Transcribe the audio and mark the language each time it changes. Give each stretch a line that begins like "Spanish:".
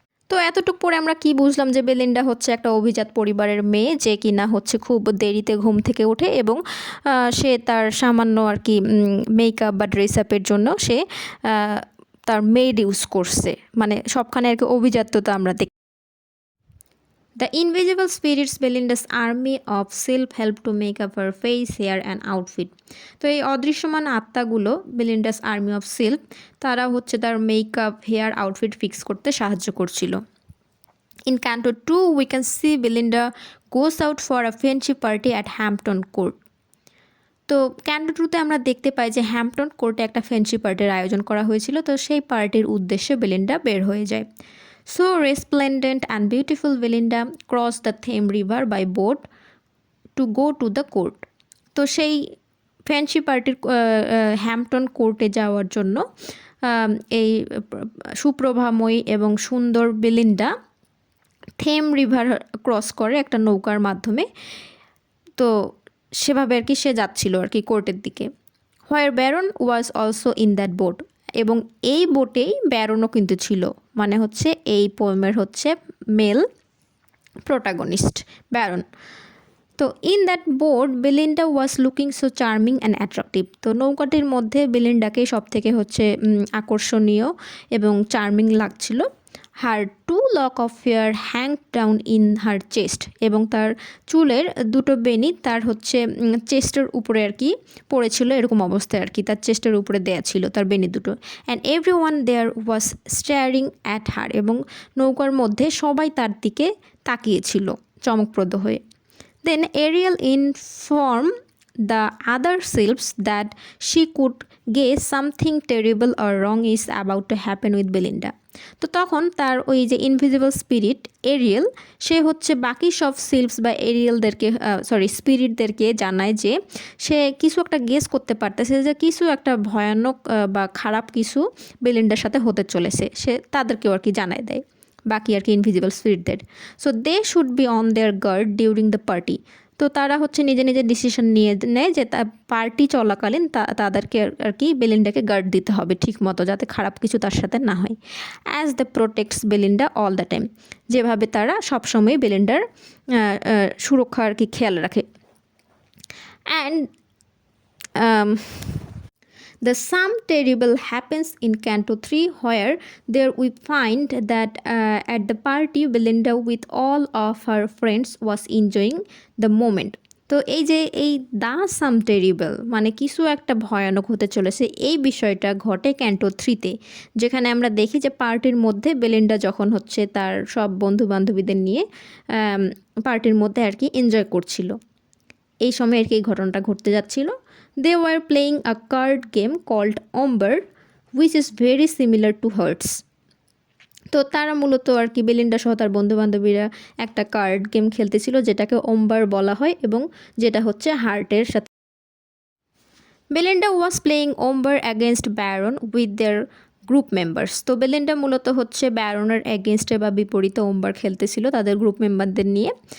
Bangla: তো এতটুকু পরে আমরা কি বুঝলাম, যে বেলিন্ডা হচ্ছে একটা অভিজাত পরিবারের মেয়ে, যে কিনা হচ্ছে খুব দেরিতে ঘুম থেকে ওঠে এবং সে তার সামান্য আর কি মেকআপ বা ড্রেস আপের জন্য সে তার মেড ইউজ করছে, মানে সবখানে আর কি অভিজাত্যতা আমরা দেখি।
English: The invisible spirits Belinda's army of self help to make up her face, hair and outfit.
Bangla: তো এই অদৃশ্যমান আত্মাগুলো বেলিন্ডাস আর্মি অফ সেলফ, তারা হচ্ছে তার মেকআপ, হেয়ার, আউটফিট ফিক্স করতে সাহায্য করছিল।
English: In Canto 2, we can see Belinda goes out for a friendship party at Hampton Court.
Bangla: তো canto 2-তে আমরা দেখতে পাই যে হ্যাম্পটন কোর্টে একটা ফ্রেন্ডশিপ পার্টির আয়োজন করা হয়েছিল, তো সেই পার্টির উদ্দেশ্যে বেলিন্ডা বের হয়ে যায়।
English: So resplendent and beautiful Belinda crossed the Thames River by boat to go to the court.
Bangla: তো সেই ফ্রেন্ডশিপ পার্টির হ্যাম্পটন কোর্টে যাওয়ার জন্য এই সুপ্রভাময়ী এবং সুন্দর বেলিন্ডা থেম রিভার ক্রস করে একটা নৌকার মাধ্যমে। তো সেভাবে আর কি সে যাচ্ছিল আর কি কোর্টের দিকে।
English: where Baron was also in that boat,
Bangla: এবং এই বোটেই ব্যারনও কিন্তু ছিল, মানে হচ্ছে এই পোয়েমের হচ্ছে মেল প্রোটাগনিস্ট ব্যারন।
English: তো in that boat Belinda was looking so charming and attractive.
Bangla: তো নৌকাটির মধ্যে বেলিন্ডাকে সব থেকে হচ্ছে আকর্ষণীয় এবং চার্মিং লাগছিল।
English: her two lock of hair hang down in her chest,
Bangla: এবং তার চুলের দুটো বেনি তার হচ্ছে চেস্টের উপরে আর কি পড়েছিল, এরকম অবস্থায় আর কি তার চেস্টের উপরে দেয়া ছিল তার বেনি দুটো।
English: and everyone there was staring at her,
Bangla: এবং নৌকার মধ্যে সবাই তার দিকে তাকিয়েছিল চমকপ্রদ হয়ে।
English: Then Ariel informed the other sylphs that she could guess something terrible or wrong is about to happen with Belinda.
Bangla: তো তখন তার ওই যে ইনভিজিবল স্পিরিট এরিয়েল, সে হচ্ছে বাকি সব সিলভস বা এরিয়েলদেরকে স্পিরিটদেরকে জানায় যে সে কিছু একটা গেস করতে পারতেছে যে কিছু একটা ভয়ানক বা খারাপ কিছু বেলিন্ডার সাথে হতে চলেছে, সে তাদেরকেও আর কি জানায় দেয় বাকি আর কি invisible স্পিরিটদের।
English: So they should be on their guard during the party.
Bangla: তো তারা হচ্ছে নিজে নিজে ডিসিশন নিয়ে নেয় যে পার্টি চলাকালীন তাদেরকে আর কি বেলিন্ডাকে গার্ড দিতে হবে ঠিক মতো, যাতে খারাপ কিছু তার সাথে না হয়।
English: as the protects Belinda all the time,
Bangla: যেভাবে তারা সবসময় বেলিন্ডার সুরক্ষা আর কি খেয়াল রাখে।
English: And the some terrible happens in Canto 3, where there we find that at the party Belinda with all of her friends was enjoying the moment.
Bangla: তো এই যে এই
English: the some terrible
Bangla: মানে কিছু একটা ভয়ানক হতে চলেছে, এই বিষয়টা ঘটে ক্যান্টো 3-তে, যেখানে আমরা দেখি যে পার্টির মধ্যে বেলিন্ডা যখন হচ্ছে তার সব বন্ধু বান্ধবীদের নিয়ে পার্টির মধ্যে আর কি এনজয় করছিল, এই সময় আর কি এই ঘটনাটা ঘটতে যাচ্ছিল।
English: They were playing a card game called Omber, which is very similar to Hearts.
Bangla: তো তারা মূলত আর কি বেলিন্ডা সহ তার বন্ধুবান্ধবীরা একটা কার্ড গেম খেলতেছিল যেটাকে ওম্বার বলা হয় এবং যেটা হচ্ছে হার্টের সাথে।
English: Belinda was playing ombre against Baron with their group members.
Bangla: তো বেলিন্ডা মূলত হচ্ছে ব্যারনের এগেনস্টে বা বিপরীতে ওম্বার খেলতেছিল তাদের গ্রুপ মেম্বারদের নিয়ে।